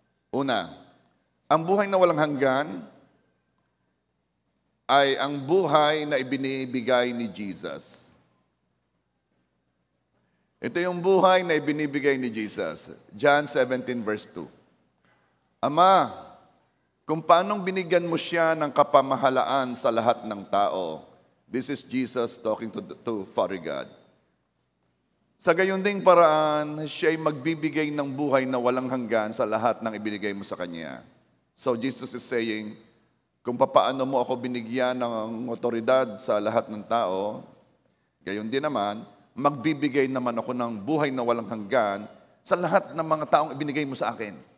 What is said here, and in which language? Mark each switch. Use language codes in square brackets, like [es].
[tl] Una, ang buhay na walang hanggan ay ang buhay na ibinibigay ni Jesus. Ito yung buhay na ibinibigay ni Jesus. John 17 verse 2. Ama, kung paanong binigyan mo siya ng kapamahalaan sa lahat ng tao. [en] This is Jesus talking to Father God. [tl] Sa gayon ding paraan, siya ay magbibigay ng buhay na walang hanggan sa lahat ng ibinigay mo sa Kanya. [en] So Jesus is saying, [tl] kung paano mo ako binigyan ng otoridad sa lahat ng tao, gayon din naman, magbibigay naman ako ng buhay na walang hanggan sa lahat ng mga taong ibinigay mo sa akin.